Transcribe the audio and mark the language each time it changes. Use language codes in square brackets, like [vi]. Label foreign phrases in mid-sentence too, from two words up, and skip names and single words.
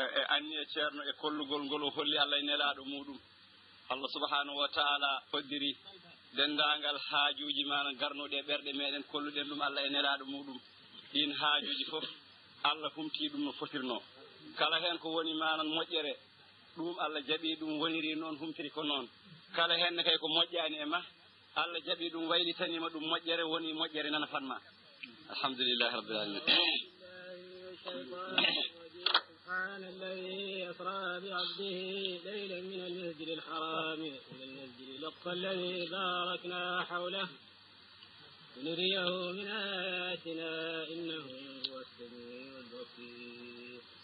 [ff] e anni e ceerno e kollugol ngol o holli Allah e nelaɗo muɗum Allah [ar] سبحانه وتعالى [ff] foddiri dendangal haajuji manan garnoɗe ɓerɗe meɗen kolluɗen ɗum Allah e nelaɗo muɗum ɗin haajuji fof Allah humti ɗum no fotirno kala hen ko woni manan moƴƴere ɗum Allah jaɓi ɗum woniri noon humtiri ko noon kala hen kay ko moƴƴani e ma Allah jaɓi ɗum waylitanima ɗum moƴƴere woni moƴƴere nana fanma [ar] الحمد لله رب العالمين. سبحان الذي أسرى بعبده ليلا من المسجد الحرام إلى المسجد الأقصى الذي باركنا حوله لنريه من آياتنا إنه هو السميع البصير.